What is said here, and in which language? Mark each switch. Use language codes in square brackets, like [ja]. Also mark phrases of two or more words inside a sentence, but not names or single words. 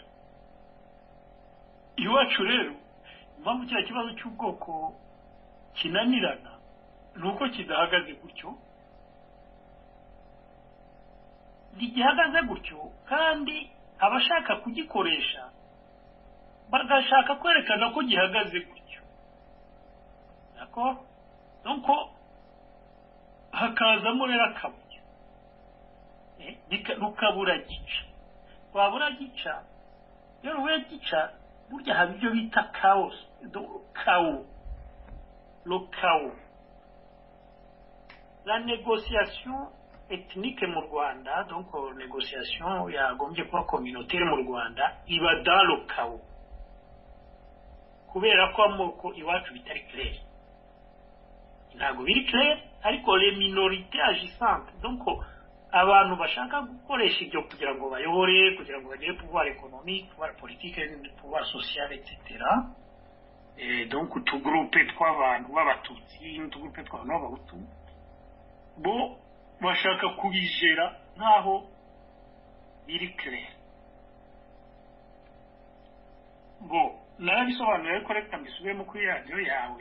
[rw] Iwacu rero impamvu kiriya kibazo cy'ubwoko kinanirana ni uko kidahagaze gutyo ntigihagaze gutyo kandi abashaka kugikoresha bagashaka kwerekana ko gihagaze gutyo [fr] d'accord donc [rw] hakazamo rero akabuye rukabura gica wabura gica rero we gica burya haba ibyo bita chaos [fr] le chaos la négociation ethnique [rw] mu Rwanda donc négociation yagombye kuba communautaire mu Rwanda iba [fr] dans le chaos [rw] kubera ko amoko iwacu bitari clair ntabwo biri clair ariko [fr] les minorités agissantes donc [rw] abantu bashaka gukoresha ibyo kugira ngo bayobore kugira ngo bagire [fr] pouvoir économique pouvoir politique pouvoir social etc. Et donc [rw] utugroupe tw'abantu b'abatutsi n'utugroupe tw'abantu b'abahutu bo bashaka kubijera nkaho biri clair bo narabisobanuye ko reka mbisubiremo kuri radio yawe